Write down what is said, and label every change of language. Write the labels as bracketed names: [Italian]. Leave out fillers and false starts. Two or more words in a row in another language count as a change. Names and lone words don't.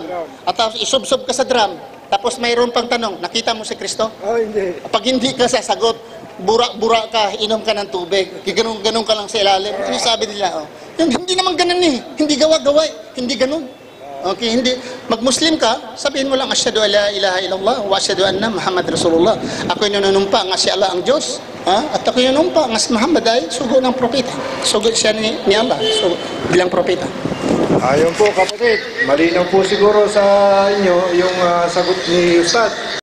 [Filipino] At tapos isubsob ka sa drum. Tapos mayroon pang tanong, nakita mo si Kristo? Hindi. Pag hindi ka sasagot, bura ka, inom ka ng tubig. Ganun ka lang sa ilalim. Ano sabi nila? Hindi naman ganun eh. Hindi gawa-gawa eh. Hindi ganun. Okay, hindi. Mag-Muslim ka, sabihin mo lang, [Arabic] أشهد أن لا إله إلا الله وأشهد أن محمدا رسول الله. [Filipino] Ako'y nanunumpa nga si Allah ang Diyos. At ako'y nanunumpa nga si Muhammad ay sugo ng propeta. Sugo siya ni Allah bilang propeta. Ayun po kapatid, malinaw po siguro sa inyo yung sagot ni Ustad.